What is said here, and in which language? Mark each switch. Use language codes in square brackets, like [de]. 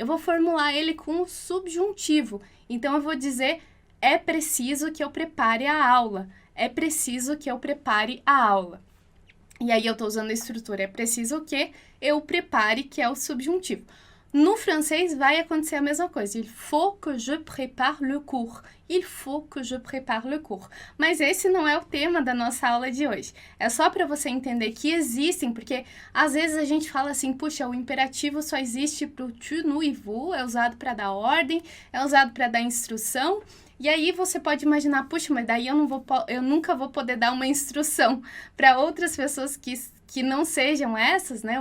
[pt] Eu vou formular ele com o subjuntivo. Então, eu vou dizer... É preciso que eu prepare a aula. É preciso que eu prepare a aula. E aí eu tô usando a estrutura. É preciso que eu prepare, que é o subjuntivo. No francês vai acontecer a mesma coisa. [fr] Il faut que je prépare le cours. Il faut que je prépare le cours. [pt] Mas esse não é o tema da nossa aula de hoje. É só para você entender que existem, porque às vezes a gente fala assim, puxa, o imperativo só existe pro tu, nous e vous, é usado para dar ordem, é usado para dar instrução. E aí você pode imaginar, puxa, mas daí eu nunca vou poder dar uma instrução para outras pessoas que não sejam essas, né?